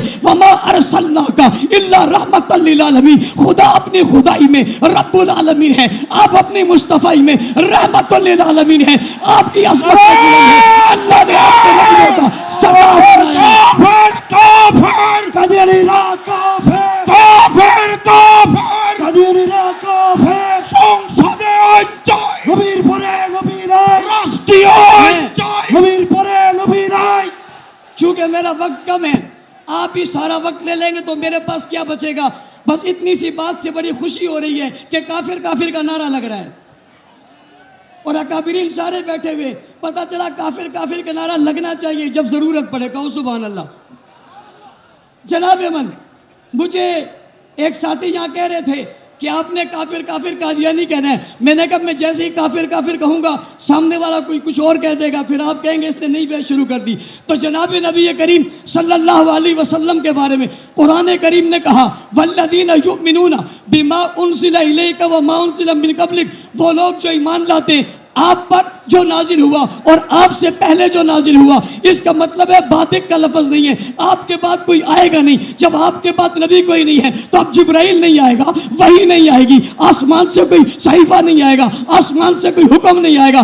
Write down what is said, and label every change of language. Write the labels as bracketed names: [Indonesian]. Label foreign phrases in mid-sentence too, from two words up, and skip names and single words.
[Arabic] وما ارسلناک الا رحمت للعالمین، [Urdu] خدا اپنی خدائی میں رب العالمین ہے، آپ اپنی مصطفی میں رحمت للعالمین ہے، آپ کی عظمت کا بلند ہے، اللہ نے آپ کے نبیوں کا سردار بنایا ہے۔ کافر قادیانی را کافر کافر کافر قادیانی را کافر [Bangla] সংসদে আইন চাই নবীর পরে নবী নাই রাষ্ট্রীয় আইন চাই নবীর পরে নবী নাই۔ [Urdu] چونکہ میرا وقت کم ہے، آپ ہی سارا وقت لے لیں گے تو میرے پاس کیا بچے گا؟ بس اتنی سی بات سے بڑی خوشی ہو رہی ہے کہ کافر کافر کا نعرہ لگ رہا ہے اور اکابرین سارے بیٹھے ہوئے، پتہ چلا کافر کافر کا نعرہ لگنا چاہیے جب ضرورت پڑے۔ کہو سبحان اللہ۔ جناب من، مجھے ایک ساتھی یہاں کہہ رہے تھے کہ آپ نے کافر کافر قادیانی کہنا ہے۔ میں نے کہا میں جیسے ہی کافر کافر کہوں گا سامنے والا کوئی کچھ اور کہہ دے گا، پھر آپ کہیں گے اس نے نئی بحث شروع کر دی۔ تو جناب نبی کریم [Arabic] صلی اللہ علیہ وسلم [Urdu] کے بارے میں قرآن کریم نے کہا [Arabic] والذین یؤمنون بما انزل الیک وما انزل من قبلک، [Urdu] وہ لوگ جو ایمان لاتے ہیں آپ پر جو نازل ہوا اور آپ سے پہلے جو نازل ہوا۔ اس کا مطلب ہے باتک کا لفظ نہیں ہے، آپ کے بعد کوئی آئے گا نہیں۔ جب آپ کے بعد نبی کوئی نہیں ہے تو اب جبرائیل نہیں آئے گا، وحی نہیں آئے گی، آسمان سے کوئی صحیفہ نہیں آئے گا، آسمان سے کوئی حکم نہیں آئے گا۔